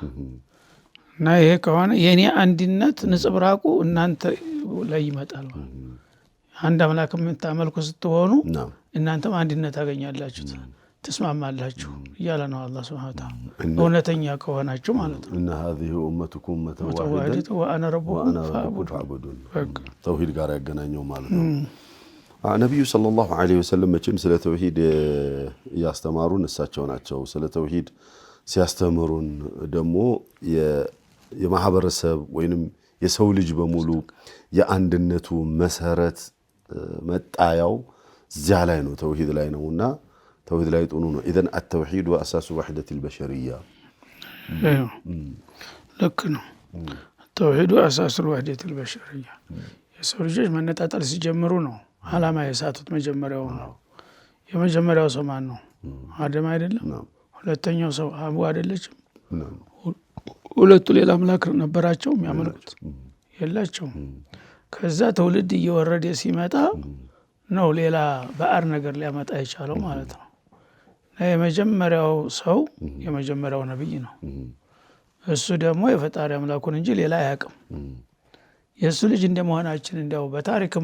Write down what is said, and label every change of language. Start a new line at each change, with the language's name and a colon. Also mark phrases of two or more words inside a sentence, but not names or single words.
Amharic: እና ይሄ ከሆነ የኔ አንድነት ንጽብራቁ እናንተ ላይ ይመጣል። አንድ አምላክ የምታመልኩ ስትሆኑ እናንተም አንድነት ታገኛላችሁ፣ ተስማማላችሁ እያለ ነው አላህ
Arabic: سبحانه وتعالى።
Amharic: እውነተኛ ከሆናችሁ ማለት ነው።
Arabic: እና هذه امتكم امه واحده وانا ربكم
Amharic: فاعبدون ተውሂድ ጋር ያገናኘው ማለት ነው። ነብዩ
Arabic: صلى الله عليه وسلم
Amharic: መቼም ስለ ተውሂድ ያስተማሩን እሳቸው ናቸው። ስለ ተውሂድ ሲያስተምሩን ደግሞ የማህበረሰብ ወይንም የሰው ልጅ በሙሉ የአንድነቱ መሰረት መጣያው እዚያ ላይ ነው፣ ተውሂድ ላይ ነውና ተውሂድ ላይ ጥኑ ነው። ኢዘን
Arabic: التوحيد واساس وحده البشريه
Amharic: ልክ ነው። ተውሂዱ አሳስ
Arabic: الوحده البشريه
Amharic: የሰው ልጆች መነጣጠል ሲጀምሩ ነው አላማ የሳቱት። መጀመሪያው ነው። የመጀመሪያው ሰው ማን ነው? አደም አይደለም? ሁለተኛው ሰው ሐዋ አይደለችም? ሁለቱ ሌላ አምላክ ነበራቸው የሚያመልኩት? የላቸውም። ከዛ ትውልድ እየወረደ ሲመጣ ነው ሌላ ባዕር ነገር ሊያመጣ የቻለው ማለት ነው። የመጀመሪያው ሰው የመጀመሪያው ነብይ ነው። እሱ ደግሞ የፈጣሪ አምላኩን እንጂ ሌላ አያውቅም። የእሱ ልጅ እንደመሆናችን እንዲያው በታሪክም